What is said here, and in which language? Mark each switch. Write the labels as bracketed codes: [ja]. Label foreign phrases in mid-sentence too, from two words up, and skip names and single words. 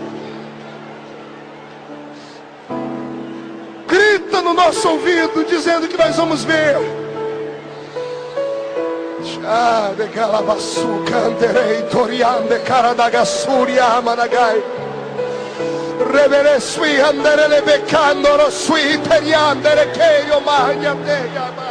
[pt] Grita no nosso ouvido, dizendo que nós vamos ver. De Galabasu, Canterei, Toriande, Caradagasuria, Managai. Revere sui, andere becandoro sui, teriandere, Kerio, Magna, Tegama.